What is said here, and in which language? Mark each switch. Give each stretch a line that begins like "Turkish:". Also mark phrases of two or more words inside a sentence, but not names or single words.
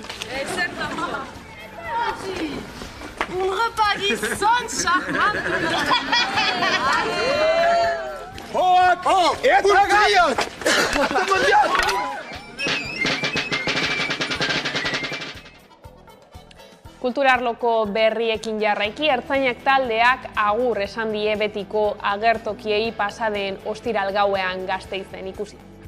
French: Exactement. Un repas qui sonne charmant. Oh, et
Basque: Kulturarloko berriekin jarraiki, ertzainak taldeak agur esan die betiko agertokiei pasaden ostiral gauean Gasteizen ikusi.